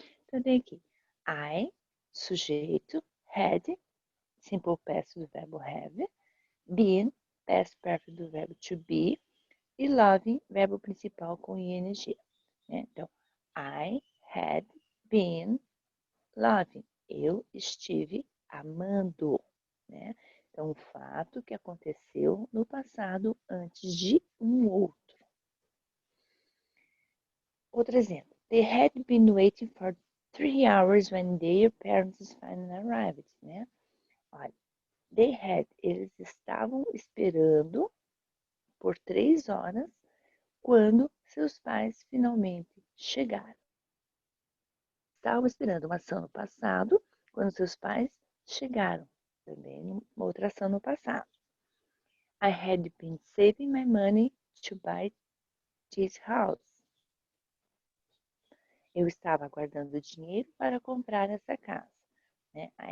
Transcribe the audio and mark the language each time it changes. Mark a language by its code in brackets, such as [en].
[pt] Então, tem aqui, I, sujeito, had, simple past do verbo have, been, past perfect do verbo to be, e loving, verbo principal com ing, né? Então, [en] I had been loving. [pt] Eu estive amando, né? Então, um fato que aconteceu no passado antes de um outro. Outro exemplo. [en] They had been waiting for 3 hours when their parents finally arrived, né? [pt] Olha, [en] they had, [pt] eles estavam esperando por 3 horas quando seus pais finalmente chegaram. Estavam esperando uma ação no passado quando seus pais chegaram. Também uma outra ação no passado. [en] I had been saving my money to buy this house. [pt] Eu estava guardando dinheiro para comprar essa casa. Né?